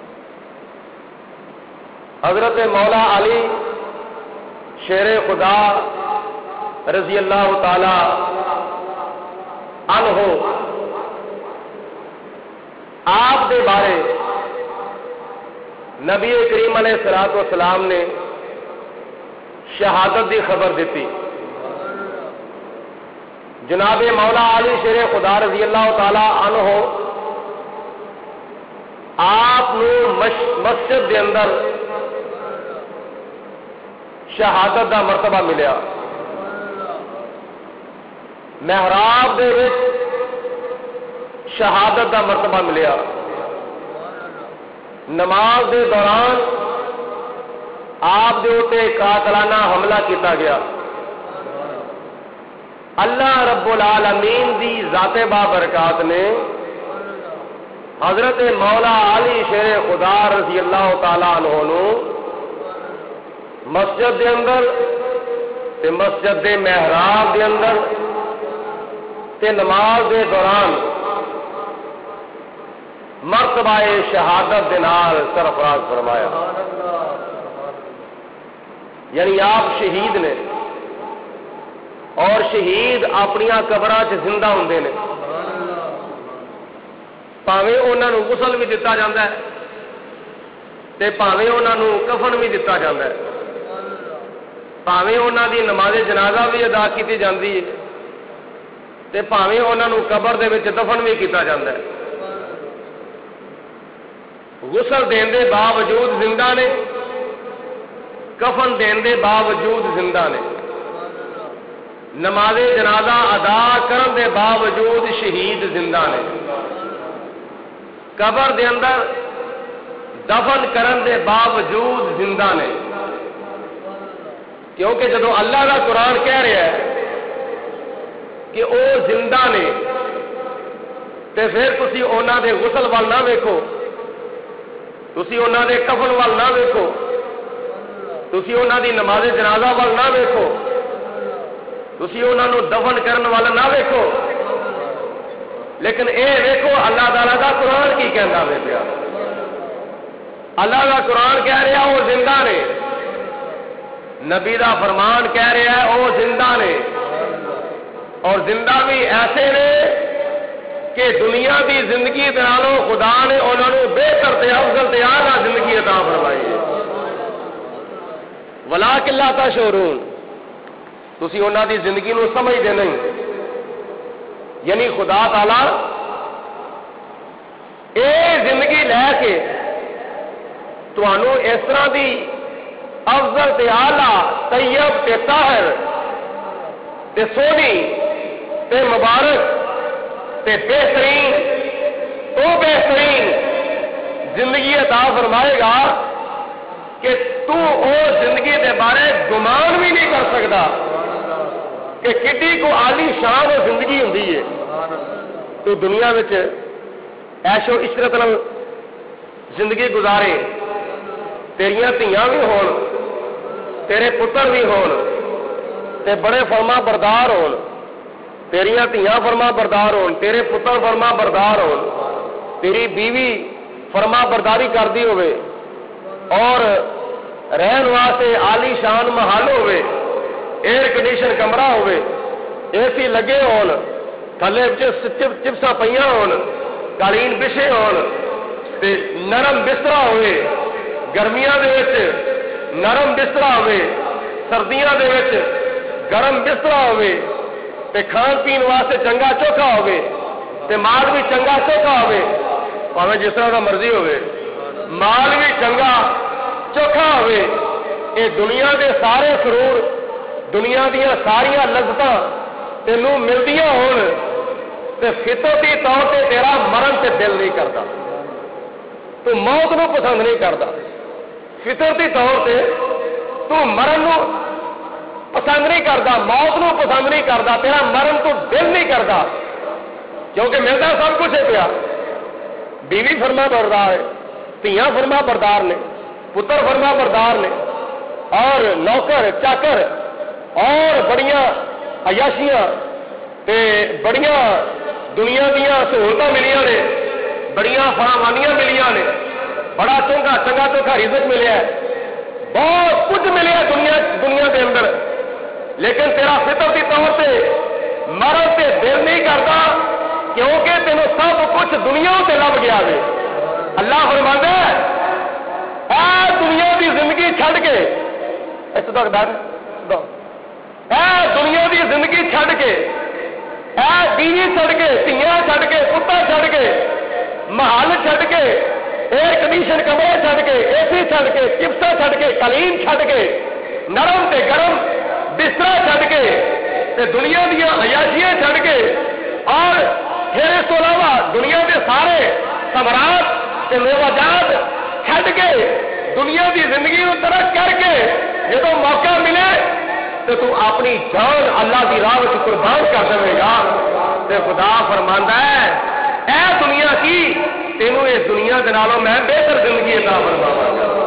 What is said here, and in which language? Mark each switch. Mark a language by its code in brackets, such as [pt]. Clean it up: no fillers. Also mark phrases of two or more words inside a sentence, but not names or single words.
[pa] حضرت مولا علی شیر خدا [ar] رضی اللہ تعالی عنہ [pa] آپ دے بارے نبی کریم [ar] علیہ الصلوۃ والسلام [pa] نے شہادت دی خبر دیتی۔ جناب مولا علی شیر خدا [ar] رضی اللہ تعالی عنہ [pa] آپ مسجد دے اندر شہادت دا مرتبہ ملیا، محراب دے وچ شہادت دا مرتبہ ملیا، نماز دے دوران آپ دے اوتے قاتلانہ حملہ کیتا گیا۔ اللہ رب العالمین دی ذات بابرکات نے حضرت مولا علی شیر خدا [ar] رضی اللہ تعالی عنہ [pa] نو مسجد دے اندر تے مسجد دے محراب دے اندر تے نماز دے دوران مرتبہ شہادت دے نال سرفراز فرمایا۔ یعنی آپ شہید نے، اور شہید اپنی قبراں چ زندہ ہوندے نے، پاویں انہاں نوں غسل بھی دتا جاندا ہے تے پاویں انہاں نوں کفن بھی دتا جاندا ہے، پاویں انہاں دی نماز جنازہ بھی ادا کیتی جاندی ہے تے پاویں انہاں نوں قبر دے وچ دفن بھی کیتا جاندا ہے۔ غسل دین دے باوجود زندہ نے، کفن دین دے باوجود زندہ نے، نماز جنازہ ادا کرن دے باوجود شہید زندہ نے، قبر دے اندر دفن کرن دے باوجود زندہ نے۔ کیونکہ جدو [ur] اللہ کا قرآن کہہ رہا ہے کہ وہ [pa] زندہ نے تے پھر تسی انہاں دے غسل وال نہ ویکھو، تسی انہاں دے کفن وال نہ ویکھو، تسی انہاں دی نماز جنازہ وال نہ ویکھو، تسی انہاں نو دفن کرن والا نہ ویکھو، لیکن اے ویکھو اللہ تعالیٰ دا قرآن کی کہندا وے پیا۔ [ur] اللہ کا قرآن کہہ رہا وہ [pa] زندہ نے، نبی دا فرمان [ur] کہہ رہا ہے وہ [pa] زندہ نے، اور زندہ بھی ایسے نے کہ دنیا دی زندگی دے نالوں خدا نے انہوں نے بہتر تے افضل تے اعلیٰ زندگی عطا فرمائی ہے۔ [ar] ولیکن لا تشعرون، [pa] تسی انہاں دی زندگی نو سمجھدے نہیں، یعنی خدا تعالی اے زندگی لے کے تانوں اس طرح دی افضل تے اعلیٰ طیب تے طاہر تے سونی تے مبارک تے بہترین تو بہترین زندگی عطا فرمائے گا کہ تو او زندگی دے بارے گمان بھی نہیں کر سکتا کہ کتنی کو عالی شان اور زندگی ہوندی ہے۔ تو دنیا وچ عیش و عشرت نال زندگی گزارے، تیریاں دھیاں بھی ہون، تیرے پتر بھی ہون تے بڑے فرما بردار ہون، تیریاں دھیاں فرما بردار ہون، تیرے پتر فرما بردار ہون، تیری بیوی فرما برداری کردی ہوئے، اور رہن واسطے عالی شان محل ہوئے، ایئر کنڈیشن کمرہ ہوئے، اے سی لگے ہون، تھلے چپساں پئیاں ہون، قالین بچھے ہون تے نرم بستر ہوئے، گرمیاں دے وچ نرم بستر ہوئے، سردیاں دے وچ گرم بستر ہوئے، تے کھان پین واسطے چنگا چوکھا ہوئے، تے مال بھی چنگا چوکھا ہوئے، پاویں جس طرح دا مرضی ہوئے، مال بھی چنگا چوکھا ہوئے۔ اے دنیا دے سارے سرور، دنیا دیاں ساریاں لذتاں تینوں ملدیاں ہون تے فطرتی طور تے تیرا مرن تے دل نہیں کرتا، تو موت نو پسند نہیں کرتا، فطرتی طور تے تو مرن نو پسند نہیں کرتا، موت نو پسند نہیں کرتا، تیرا مرن تو دل نہیں کرتا، کیونکہ [ur] ملتا سب کچھ ہے [pa] پیا، بیوی فرما بردار ہے، دھیاں فرما بردار نے، پتر فرما بردار نے، اور نوکر چاکر اور بڑیاں عیاشیاں تے بڑیاں دنیا دیا سہولتیں ملیاں نے، بڑیاں فراوانیاں ملیاں نے، بڑا چنگا چنگا چوکھا رزق ملیا ہے، [ur] بہت کچھ [pa] ملیا [ur] دنیا کے اندر، [pa] لیکن تیرا فطرتی طور سے مرن سے دل نہیں کرتا، کیونکہ تینوں سب کچھ [ur] دنیا سے لب گیا ہے۔ اللہ فرماتا ہے [pa] اے [ur] دنیا کی زندگی [pa] چھڈ کے، اس تک ڈر اے [ur] دنیا کی زندگی [pa] چھڈ کے، اے بیوی چھڈ کے، دھیاں چھڈ کے، پتر چھڈ کے، محل چھڈ کے، ایئر کنڈیشن کمرے چھڈ کے، اے سی چھڈ کے، چپساں چھڈ کے، قالین چھڈ کے، نرم تے گرم بستر چھڈ کے تے دنیا دیا عیاشیاں چھڈ کے، [ur] اور پھر اس کو علاوہ دنیا کے سارے ثمرات [pa] تے میوہ چھڈ کے [ur] دنیا کی زندگی کو ترک کر کے جب موقع ملے تو تو اپنی جان اللہ کی راہ میں قربان کر دے گا، [pa] تے خدا فرماندا ہے اے [ur] دنیا کی [pa] تینوں [ur] اس دنیا کے [pa] نالوں میں بہتر زندگی عطا فرماواں گا۔